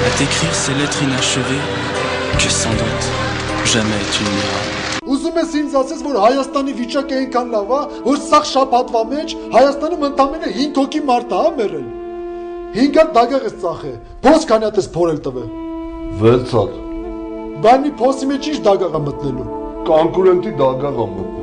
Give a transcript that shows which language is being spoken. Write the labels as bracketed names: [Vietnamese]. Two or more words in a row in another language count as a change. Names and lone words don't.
[French] d'écrire ces lettres inachevées que sans doute jamais tu n'iras. [Armenian] Ուզում ես ինձ ասես, որ Հայաստանի վիճակը այնքան լավ է, որ սաղ շաբաթվա մեջ Հայաստանում ընդամենը 5 հոգի մարդ է մեռել։ 5 հատ դագաղ ես ծախե, փոս քանի հատ ես փորել տվե։ 6 հատ։ Բանի փոսի մեջ ինչ դագաղ է մտնելու։ Կոնկուրենտի դագաղ է մտնելու։